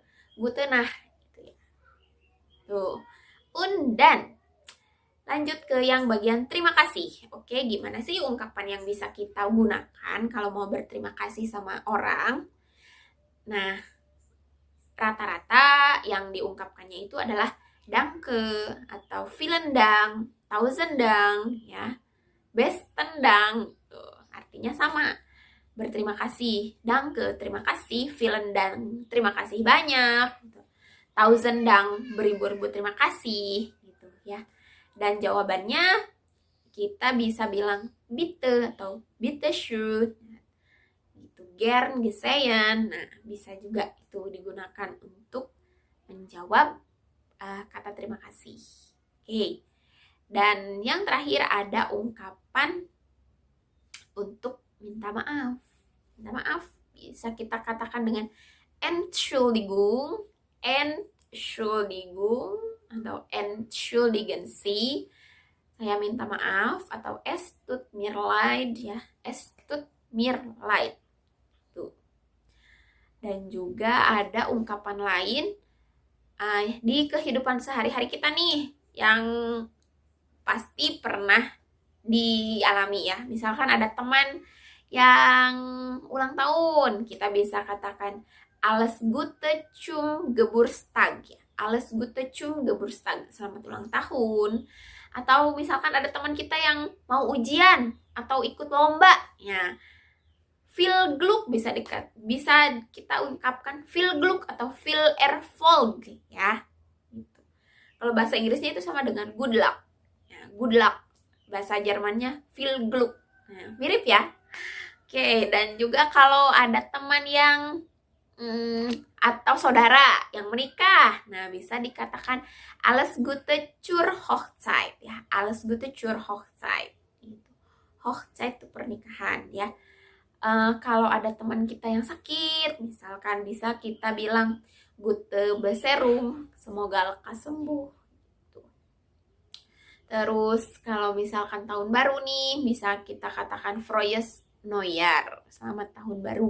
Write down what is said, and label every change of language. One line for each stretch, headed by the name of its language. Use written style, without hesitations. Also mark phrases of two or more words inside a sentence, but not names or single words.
German: Gute Nacht
Indonesian: gitu, ya. Tuh. Dan lanjut ke yang bagian terima kasih. Oke, gimana sih ungkapan yang bisa kita gunakan kalau mau berterima kasih sama orang? Nah, rata-rata yang diungkapkannya itu adalah Danke, atau
German: Vielen Dank, Tausend Dank,
Indonesian: ya,
German: Besten Dank.
Indonesian: Tuh, artinya sama, berterima kasih. Danke, terima kasih.
German: Vielen Dank,
Indonesian: terima kasih banyak.
German: Tausend Dank,
Indonesian: beribu-ribu terima kasih, gitu, ya. Dan jawabannya kita bisa bilang bitte atau
German: bitte schön,
Indonesian: gitu,
German: gern gesehen.
Indonesian: Nah, bisa juga itu digunakan untuk menjawab kata terima kasih. Oke. Dan yang terakhir ada ungkapan untuk minta maaf. Minta maaf bisa kita katakan dengan
German: Entschuldigung, Entschuldigung,
Indonesian: atau
German: Entschuldigen Sie.
Indonesian: Saya minta maaf, atau
German: Es tut mir leid,
Indonesian: ya,
German: Es tut mir leid.
Indonesian: Tuh. Dan juga ada ungkapan lain di kehidupan sehari-hari kita nih yang pasti pernah dialami, ya. Misalkan ada teman yang ulang tahun, kita bisa katakan
German: Alles Gute zum Geburtstag,
Indonesian: ya.
German: Alles Gute zum Geburtstag,
Indonesian: selamat ulang tahun. Atau misalkan ada teman kita yang mau ujian atau ikut lomba, ya,
German: Viel Glück
Indonesian: bisa kita ungkapkan
German: Viel Glück atau Viel Erfolg,
Indonesian: ya. Gitu. Kalau bahasa Inggrisnya itu sama dengan
English: good luck,
Indonesian: ya,
English: good luck.
Indonesian: Bahasa Jermannya
German: Viel Glück.
Indonesian: Nah, mirip, ya. Oke, dan juga kalau ada teman yang atau saudara yang menikah, nah, bisa dikatakan
German: Alles Gute zur Hochzeit,
Indonesian: ya.
German: Alles Gute zur Hochzeit.
Indonesian: Gitu. Hochzeit itu pernikahan, ya. Kalau ada teman kita yang sakit, misalkan bisa kita bilang
German: Gute Besserung,
Indonesian: semoga lekas sembuh. Gitu. Terus kalau misalkan tahun baru nih, bisa kita katakan
German: Frohes Neujahr,
Indonesian: selamat tahun baru.